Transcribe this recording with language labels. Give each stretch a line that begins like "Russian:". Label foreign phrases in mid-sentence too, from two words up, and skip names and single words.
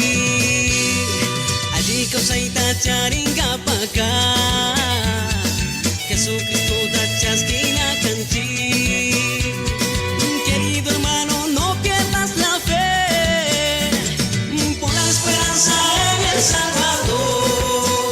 Quechua: allí causaita charinga paca Jesucristo da chasquina canchi.
Spanish: Querido hermano, no pierdas la fe por la esperanza en el Salvador.